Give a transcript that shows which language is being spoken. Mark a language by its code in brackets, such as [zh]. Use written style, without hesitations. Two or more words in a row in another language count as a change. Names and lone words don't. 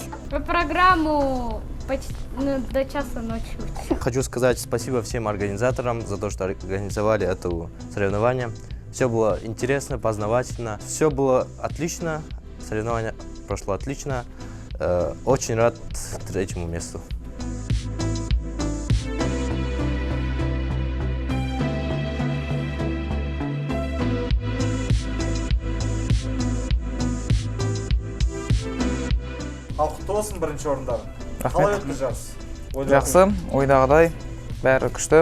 [ru] Программу почти до часа ночи. Хочу сказать спасибо всем организаторам за то, что организовали это соревнование. Все было интересно, познавательно. Все было отлично. Соревнование прошло отлично. Очень рад третьему месту. [kk] Ал құтты болсын бірінші орындар. Рахмет. Қалай өтті жарыс? Жақсы, ойдағыдай, бәрі күшті.